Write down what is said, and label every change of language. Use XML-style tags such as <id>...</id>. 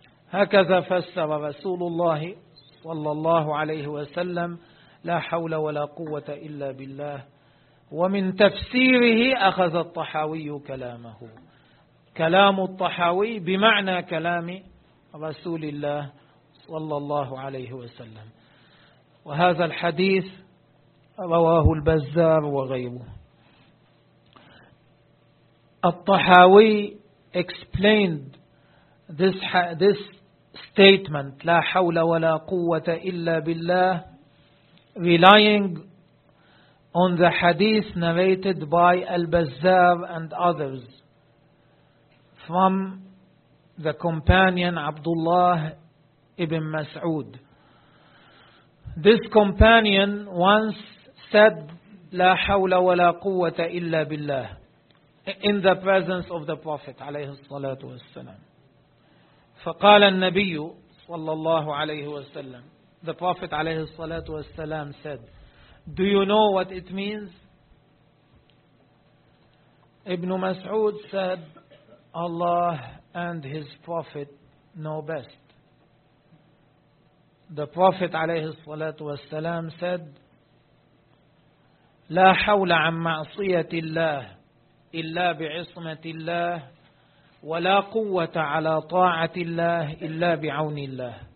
<ar>هكذا فسر رسول الله صلى الله عليه وسلم لا حول ولا قوة إلا بالله، ومن تفسيره أخذ الطحاوي كلامه، كلام الطحاوي بمعنى كلام رسول الله صلى الله عليه وسلم. وهذا الحديث رواه البزار وغيره.</ar> <en>الطحاوي explained this statement</en> <ar>لا حول ولا قوة إلا بالله</ar> <en>relying on the hadith narrated by البزار and others from the companion Abdullah ibn Mas'ud. This companion once said</en> <ar>لا حول ولا قوة إلا بالله</ar> <en>in the presence of the Prophet عليه الصلاة والسلام.</en> <ar>فقال النبي صلى الله عليه وسلم,</ar> <en>the Prophet عليه الصلاة والسلام said, do you know what it means? Ibn Mas'ud said, Allah and His Prophet know best. The Prophet</en> <ar>عليه الصلاة والسلام</ar> <en>said,</en> <ar>لا حول عن معصية الله إلا بعصمة الله، ولا قوة على طاعة الله إلا بعون الله.</ar>